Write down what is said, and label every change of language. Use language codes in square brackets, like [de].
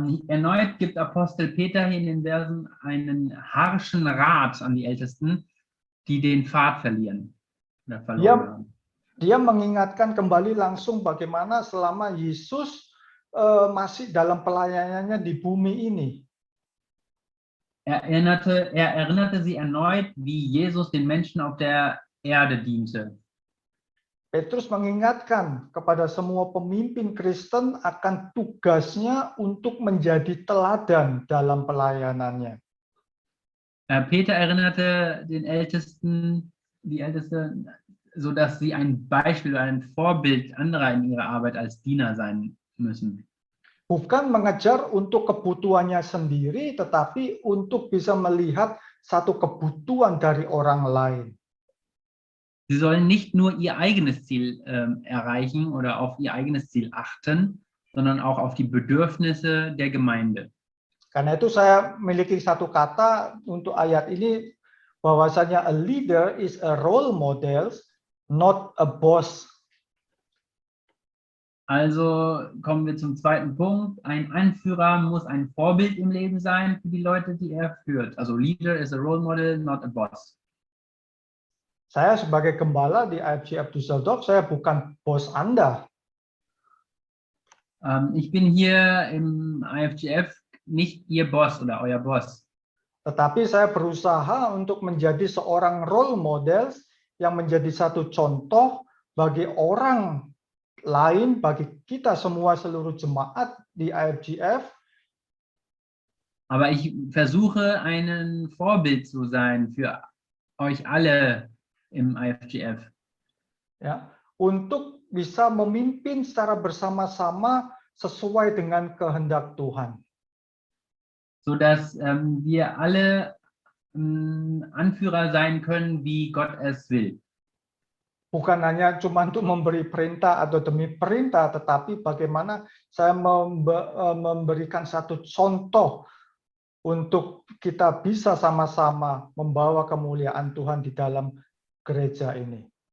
[de] Erneut gibt Apostel Peter hier in den Versen einen harschen Rat an die Ältesten, die den Pfad verlieren. [id] Dia mengingatkan kembali langsung bagaimana selama Yesus masih dalam pelayanannya di bumi ini. [de] Er erinnerte sie erneut, wie Jesus den Menschen auf der Erde diente. [id] Petrus mengingatkan kepada semua pemimpin Kristen akan tugasnya untuk menjadi teladan dalam pelayanannya. [de] Peter erinnerte den Ältesten, die Ältesten, sodass sie ein Beispiel, ein Vorbild anderer in ihrer Arbeit als Diener sein müssen. [id] Bukan mengejar untuk kebutuhannya sendiri, tetapi untuk bisa melihat satu kebutuhan dari orang lain. [de] Sie sollen nicht nur ihr eigenes Ziel erreichen oder auf ihr eigenes Ziel achten, sondern auch auf die Bedürfnisse der Gemeinde. [id] Karena itu saya memiliki satu kata untuk ayat ini, bahwasanya [en] a leader is a role model, not a boss. [de] Also kommen wir zum zweiten Punkt. Ein Anführer muss ein Vorbild im Leben sein für die Leute, die er führt. [en] Also Leader is a role model, not a boss. [id] Saya sebagai gembala di IFGF Düsseldorf, saya bukan bos Anda. [de] Ich bin hier im IFGF nicht Ihr Boss oder euer Boss. [id] Tetapi saya berusaha untuk menjadi seorang role model yang menjadi satu contoh bagi orang lain, bagi kita semua seluruh jemaat di IFGF. [de] Aber ich versuche, ein Vorbild zu sein für euch alle im IFGF. [id] Ya, untuk bisa memimpin secara bersama-sama sesuai dengan kehendak Tuhan. [de] Sodass wir alle Anführer sein können, wie Gott es will. [id] Bukan hanya cuma untuk memberi perintah atau demi perintah, tetapi bagaimana saya memberikan satu contoh untuk kita bisa sama-sama membawa kemuliaan Tuhan di dalam gereja ini.